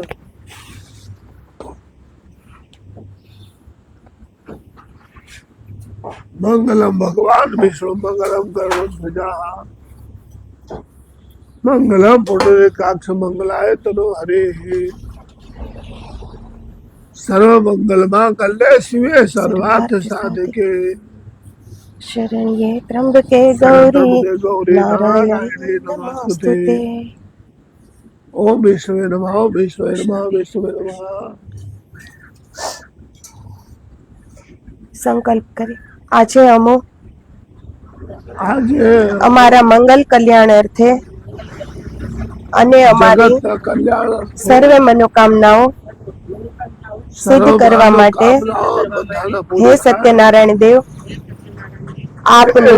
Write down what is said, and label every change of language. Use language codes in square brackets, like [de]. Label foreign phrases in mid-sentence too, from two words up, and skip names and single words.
[sa] મંગલમ ભગવાન વિષ્ણુ મંગલમ ગરુડધ્વજા મંગલમ પુંડરીકાક્ષ મંગલાય તનો હરે સર્વ મંગલ માંગલ્ય શિવે સર્વાર્થ સાધિકે शरण्ये त्र्यंबके गौरी नारायणी नमोस्तुते। ओम विष्णुवे नमः ओम विष्णुवे नमः विष्णुवे नमः। [gu] સંકલ્પ કરે આજે અમો આજે અમારા મંગલ કલ્યાણ અર્થે અને અમારી જગતના કલ્યાણ સર્વે મનોકામનાઓ સિદ્ધ કરવા માટે હે સત્યનારાયણ દેવ આપનું